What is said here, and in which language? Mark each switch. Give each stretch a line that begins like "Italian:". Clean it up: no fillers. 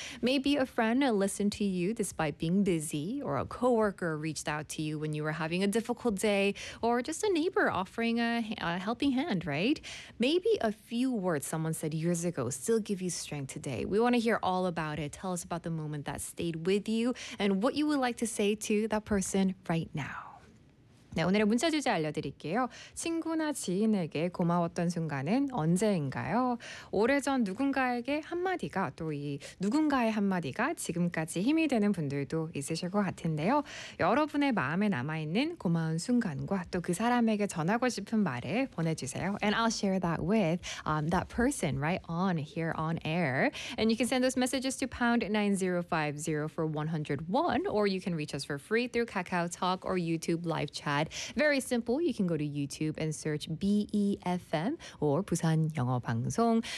English: Maybe a friend listened to you despite being busy, or a coworker reached out to you when you were having a difficult day, or just a neighbor offering a helping hand, right? Maybe a few words someone said years ago still give you strength today. We want to hear all about it. Tell us about the moment that stayed with you and what you would like to say to that person right now.
Korean: 네, 오늘의 문자 주제 알려드릴게요. 친구나 지인에게 고마웠던 순간은 언제인가요? 오래전 누군가에게 한마디가 또 이 누군가의 한마디가 지금까지 힘이 되는 분들도 있으실 것 같은데요. 여러분의 마음에 남아있는 고마운 순간과 또 그 사람에게 전하고 싶은 말을 보내주세요.
English: And I'll share that with that person right on here on air. And you can send those messages to #9050 for 101 or you can reach us for free through KakaoTalk or YouTube live chat. Very simple. You can go to YouTube and search BEFM or Busan 영어 방송.